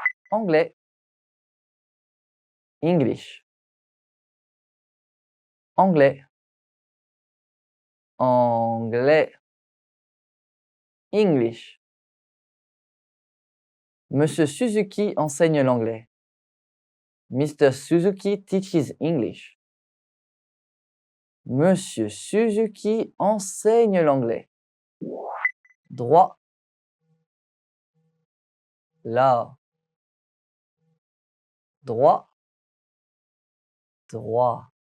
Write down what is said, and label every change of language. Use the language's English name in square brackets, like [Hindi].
[French] Anglais. [English] English. [French] Anglais. Anglais. [English] English. [French] Monsieur Suzuki enseigne l'anglais. [English] Mr. Suzuki teaches English. [French] Monsieur Suzuki enseigne l'anglais. Droit. Là. Droit. Droit.